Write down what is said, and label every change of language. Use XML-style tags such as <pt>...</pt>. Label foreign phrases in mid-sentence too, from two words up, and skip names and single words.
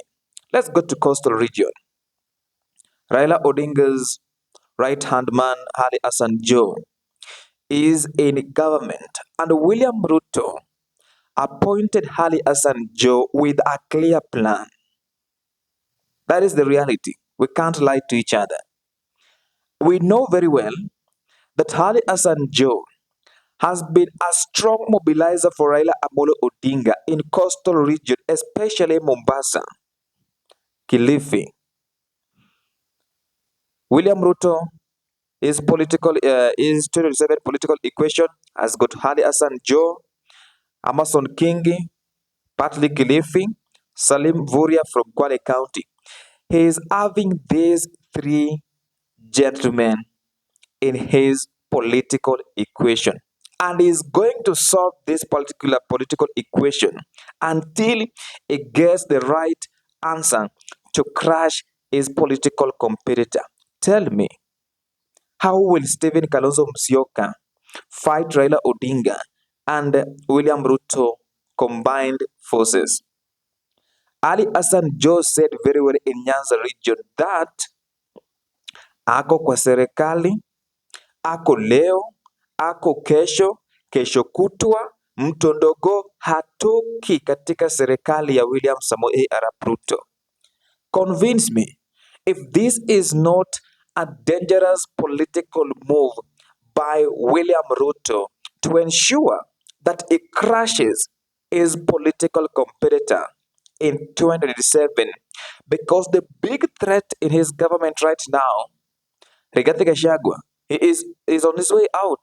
<en>Let's go to coastal region. Raila Odinga's right-hand man, Ali Hassan Joe, is in government, and William Ruto appointed Ali Hassan Joe with a clear plan. That is the reality. We can't lie to each other. We know very well that Ali Hassan Joe has been a strong mobilizer for Raila Amolo Odinga in coastal region, especially Mombasa, Kilifi. William Ruto, his 2027 political equation has got Ali Hassan Joe, Amason Kingi, Partly Kilifi, Salim Vuria from Kwale County. He is having these three gentlemen in his political equation, and is going to solve this particular political equation until it gets the right answer to crush his political competitor. Tell me, how will Stephen Kalonzo Musyoka fight Raila Odinga and William Ruto combined forces?</en> <sw>Ali Hassan Joe</sw> <en>said very well in Nyanza region that</en> <sw>ako kwa serikali, ako leo, ako kesho, kesho kutwa, mtondogo hatoki katika serikali ya William Samoei Arap Ruto.</sw> <en>Convince me if this is not a dangerous political move by William Ruto to ensure that it crushes his political competitor in 2027, because the big threat in his government right now, Rigathi Gachagua, is on his way out.</en>